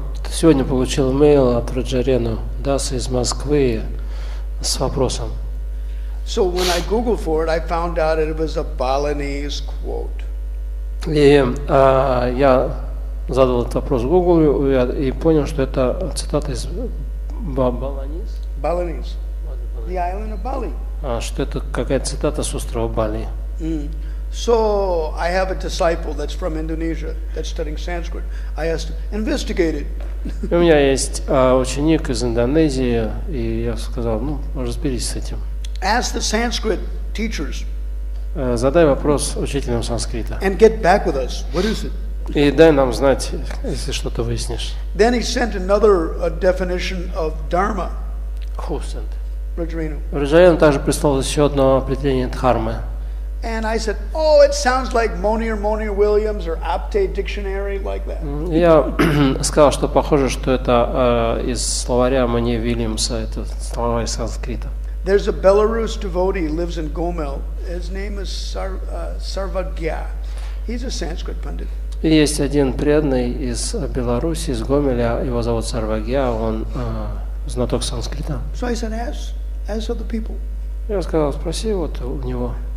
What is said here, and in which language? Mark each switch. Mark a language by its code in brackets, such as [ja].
[ru] Сегодня получил имейл от Враджарену Даса из Москвы с вопросом. [en] So when I Googled for it, I found out it was a Balinese quote. [ru] И я задал этот вопрос Гуглу и понял, что это цитата из Баланис? [en] Balinese. The island of Bali. [ru] Что это какая-то цитата с острова Бали. [en] So I have a disciple that's from Indonesia that's studying Sanskrit. I asked him, investigate it. [ru] У меня есть ученик из Индонезии, и я сказал, ну, разберись с этим. [en] Ask the Sanskrit teachers. [ru] Задай вопрос учителям санскрита. [en] And get back with us. What is it? [ru] И дай нам знать, если что-то выяснишь. [en] Then he sent another definition of dharma. Who sent? Rajarino. [ru] Раджарин также прислал еще одно определение дхармы. [en] And I said, oh, it sounds like Monier Williams or Apte Dictionary, like that. [ru] Я сказал, что похоже, что это из словаря Мониер Вильямса, это словарь санскрита. [en] There's a Belarus devotee lives in Gomel. His name is Sarvagya. He's a Sanskrit pundit. [ru] И есть один преданный из Беларуси, из Гомеля, его зовут Сарвагья, он знаток санскрита. [en] So I said, ask other people. [ru] Я сказал, спроси вот у него.